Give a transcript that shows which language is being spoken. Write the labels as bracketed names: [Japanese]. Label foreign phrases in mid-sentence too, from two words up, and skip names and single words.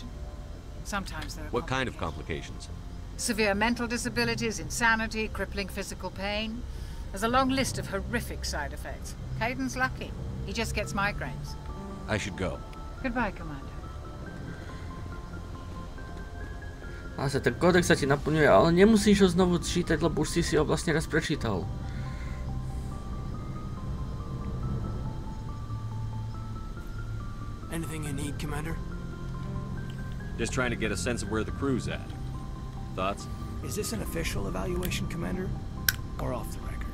[English] Sometimes there are What kind of complications? severe mental disabilities, insanity, crippling physical pain. There's a long list of horrific side effects. Caden's lucky. He just gets migraines. I should go. Goodbye, Commander. [Slovak] A Zase ten kódex sa ti naplňuje, ale nemusíš ho znovu čítať, lebo už si ho vlastne raz prečítal. [English] Anything you need, Commander? Just trying to get a sense of where the crew's at. Thoughts? Is this an official evaluation, Commander? Or off the record?